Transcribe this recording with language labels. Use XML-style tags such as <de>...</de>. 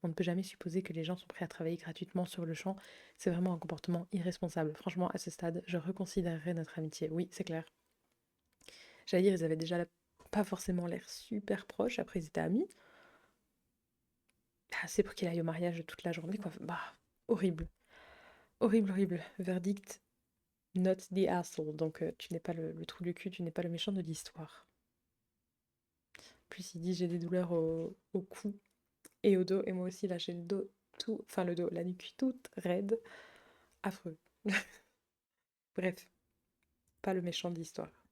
<fr>On ne peut jamais supposer que les gens sont prêts à travailler gratuitement sur le champ. C'est vraiment un comportement irresponsable. Franchement, à ce stade, je reconsidérerais notre amitié. Oui, c'est clair. J'allais dire, ils avaient déjà pas forcément l'air super proches, après ils étaient amis. Ah, c'est pour qu'il aille au mariage toute la journée, quoi. Bah, horrible. Horrible, horrible.</fr> <en>Verdict, not the asshole.</en> <fr>Donc, tu n'es pas le trou du cul, tu n'es pas le méchant de l'histoire. Plus il dit j'ai des douleurs au cou et au dos. Et moi aussi, là, j'ai le dos tout. Enfin, le dos, la nuque toute raide. Affreux. Bref, pas le méchant de l'histoire.</fr>